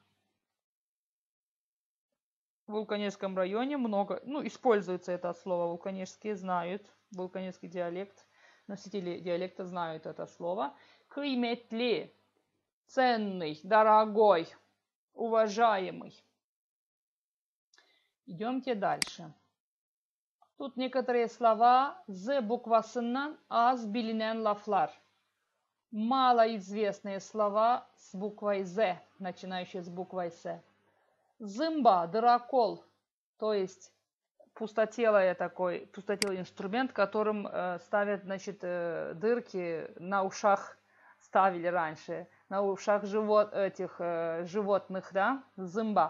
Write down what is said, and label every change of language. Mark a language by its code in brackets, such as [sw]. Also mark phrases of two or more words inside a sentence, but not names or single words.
[ru] В Вулканежском районе много, используется это слово, вулканежские знают, вулканежский диалект, носители диалекта знают это слово. Kıymetli, ценный, дорогой, уважаемый. Идемте дальше. Тут некоторые слова [tr] z bukvasınan az bilinen laflar. [ru] Малоизвестные слова с буквой з, начинающие с буквой с. Зымба, дырокол, то есть пустотелый инструмент, которым ставят, значит, дырки на ушах, ставили раньше, на ушах животных, да, зымба.